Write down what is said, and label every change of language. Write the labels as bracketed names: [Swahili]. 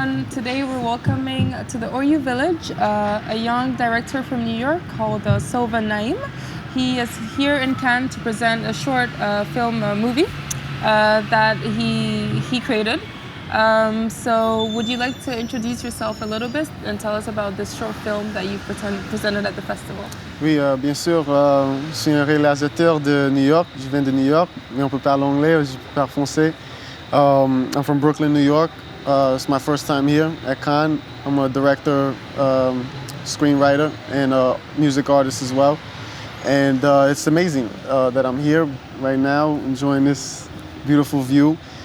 [English] today we're welcoming to the Horyou village a young director from New York called Solvan Naim. He is here in Cannes to present a short film movie that he created. So would you like to introduce yourself a little bit and tell us about this short film that you presented at the festival? [French] Oui, bien sûr. Je suis un réalisateur de New York. Je viens de New York, mais on peut parler anglais, je parle français. [English] I'm from Brooklyn, New York. It's my first time here at Cannes. I'm a director, screenwriter, and a music artist as well. And it's amazing that I'm here right now, enjoying this beautiful view.